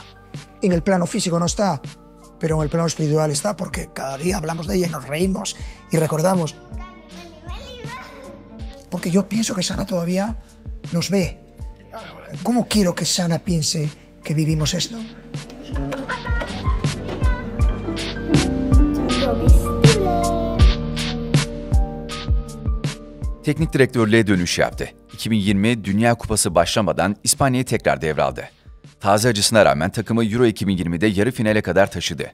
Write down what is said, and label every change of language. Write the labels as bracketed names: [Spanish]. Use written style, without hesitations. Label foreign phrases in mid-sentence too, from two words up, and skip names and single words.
[Spanish] En el plano físico no está, pero en el plano espiritual está, porque cada día hablamos de ella y nos reímos y recordamos. Porque yo pienso que Sana todavía nos ve. ¿Cómo quiero que Sana piense que vivimos esto? [Turkish] Teknik direktörlüğe dönüş yaptı. 2020 Dünya Kupası başlamadan İspanya'yı tekrar devraldı. Taze acısına rağmen takımı Euro 2020'de yarı finale kadar taşıdı.